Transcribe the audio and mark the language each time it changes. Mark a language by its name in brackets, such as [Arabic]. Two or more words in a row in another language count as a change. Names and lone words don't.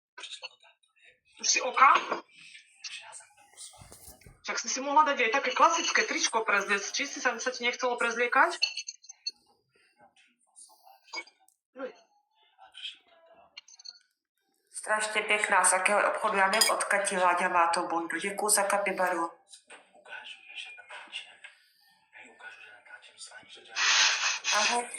[Slovak] Už si oka? Však si mohla dať aj také klasické tričko prezliecť. Či si sa ti nechcelo prezliekať? [Czech] Strašně pěkná, z jakého obchodu, já nevím, odkud ti Láďa má to bundu. Děkuju za kapibaru. Ahoj ty.